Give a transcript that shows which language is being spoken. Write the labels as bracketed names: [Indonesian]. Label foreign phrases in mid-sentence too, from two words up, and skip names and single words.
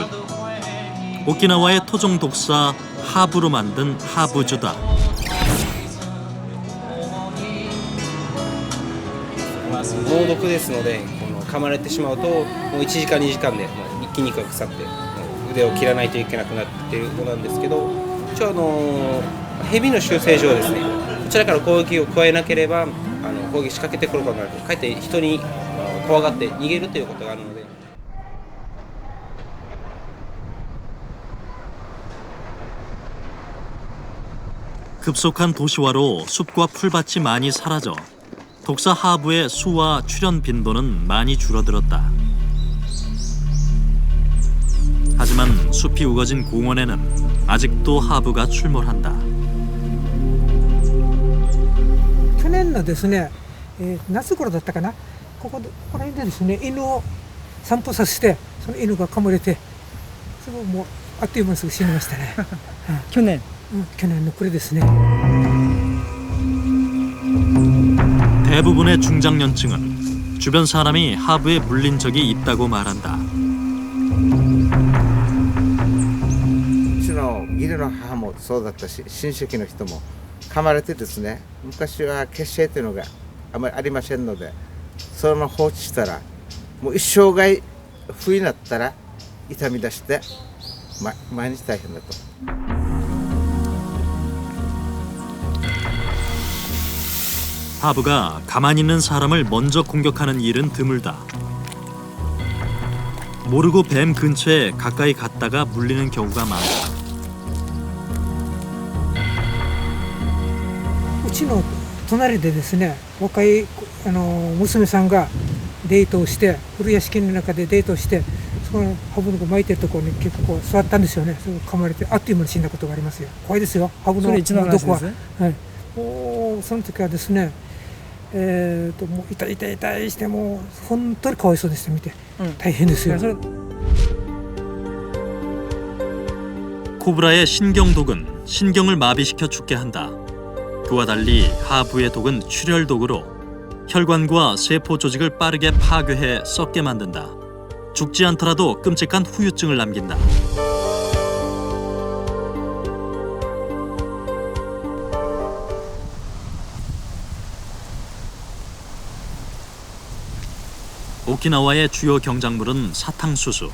[Korean] 오키나와의 토종 독사 하부로 만든 하부주다. [Japanese] 猛毒ですので、噛まれてしまうともう1時間2時間で筋肉が腐って腕を切らないといけなくなっているのなんですけど、一応蛇の習性上ですね、こちらから攻撃を加えなければ攻撃仕掛けてくることがなく、かえって人に怖がって逃げるということがあるので。 [Korean] 급속한 도시화로 숲과 풀밭이 많이 사라져 독사 하부의 수와 출현 빈도는 많이 줄어들었다. 하지만 숲이 우거진 공원에는 아직도 하부가 출몰한다. [Japanese] 去年のですね、夏頃だったかな、この辺でですね、犬を散歩させて、その犬が噛まれて、すぐもうあっという間にすぐ死にましたね。去年。去年の暮れですね。 [Korean] 대부분의 중장년층은 주변 사람이 하부에 물린 적이 있다고 말한다. [Japanese] うちの義理の母もそうだったし、親戚の人も噛まれてですね、昔は血清というのがあまりありませんので、そのまま放置したらもう一生涯冬になったら痛み出して、毎日大変だと。 [Korean] 하부가 가만히 있는 사람을 먼저 공격하는 일은 드물다. 모르고 뱀 근처에 가까이 갔다가 물리는 경우가 많다. [Japanese] うちの隣でですね、若い娘さんがデートをして、古屋敷の中でデートをして、そのハブの巻いてるところに結構座ったんですよね。それ噛まれてあっという間に死んだことがありますよ。怖いですよ。ハブの毒は。はい。その時はですね。もう痛い痛い痛いしてもう本当にかわいそうです見て、大変ですよ。 [Korean] 코브라의 신경독은 신경을 마비시켜 죽게 한다. 그와 달리 하부의 독은 출혈독으로 혈관과 세포 조직을 빠르게 파괴해 썩게 만든다. 죽지 않더라도 끔찍한 후유증을 남긴다. 오키나와의 주요 경작물은 사탕수수.